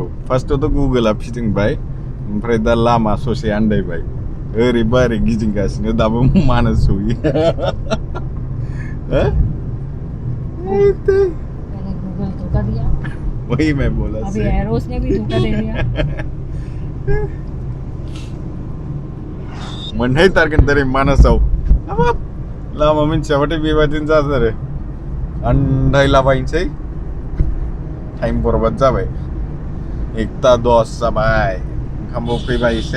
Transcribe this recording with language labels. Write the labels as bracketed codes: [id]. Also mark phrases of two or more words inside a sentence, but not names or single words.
[brx] फार्स्टआवथ' गुगोला फिदिंबाय, ओमफ्राय दा लामा ससे आन्दायबाय। ओरैबा ओरै गिदिंगासिनो दाबो मानस सहैयो। [hi] मैंने गूगल धोखा दिया, वही मैं बोला अभी एरोस ने भी धोखा दे दिया। [brx] मोनहैथारगोन दिनै मानासाव। हाबाब लामा मिथियाबाथाय बेबादिनो जाथारो, आन्दायलाबायनोसै। टाइम बरबाद जाबाय। 1:10 जाबाय, ओंखामबो उखैबाय एसे।